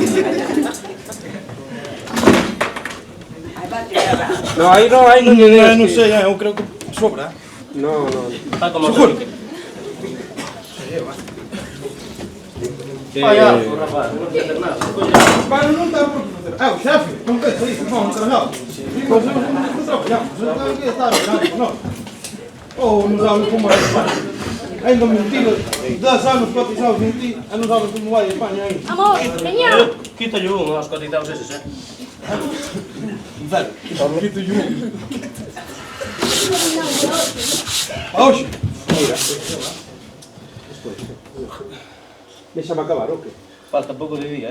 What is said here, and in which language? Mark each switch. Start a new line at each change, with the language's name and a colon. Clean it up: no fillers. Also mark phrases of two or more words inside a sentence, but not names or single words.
Galician: No, aí non lle des. Non sei, eu creo que sobra. No. Está como Seguro. Vaya, rapaz, non quer ter nada. Pai, non dá por que fazer.
Portuguese: O chefe, non pensa isso, não, carregado. Nós não trabalhamos, não tem que estar mirando nós. Ou não sabes como é a Espanha. Ainda mentira, 10 anos cotizados em ti, e não sabes como vai a Espanha ainda. Amor,
Galician: veña. Quita-lhe un aos cotizados eses,
Portuguese: Velho, quito-lhe um.
Galician: Oxe! Déxame acabar, o que? Falta pouco de día,